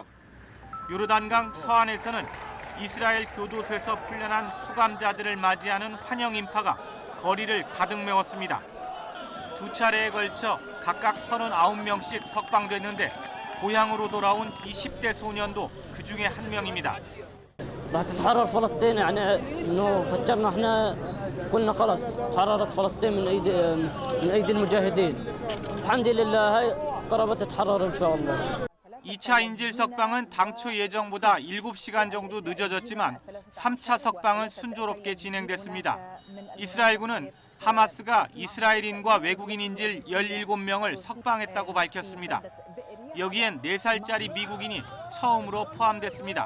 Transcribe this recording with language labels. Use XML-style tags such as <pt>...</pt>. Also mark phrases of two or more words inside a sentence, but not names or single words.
<ko>요르단강 서안에서는 이스라엘 교도소에서 풀려난 수감자들을 맞이하는 환영 인파가 거리를 가득 메웠습니다. 두 차례에 걸쳐 각각 39명씩 석방됐는데 고향으로 돌아온 이 10대 소년도 그 중에 한 명입니다.</ko> <ar>راح تتحرر فلسطين يعني انه فكرنا احنا قلنا خلاص تحررت فلسطين من ايدي المجاهدين الحمد لله هاي قربت تتحرر ان شاء الله</ar> <ko>2차 인질 석방은 당초 예정보다 7시간 정도 늦어졌지만 3차 석방은 순조롭게 진행됐습니다. 이스라엘군은 하마스가 이스라엘인과 외국인 인질 17명을 석방했다고 밝혔습니다. 여기엔 4살짜리 미국인이 처음으로 포함됐습니다.</ko>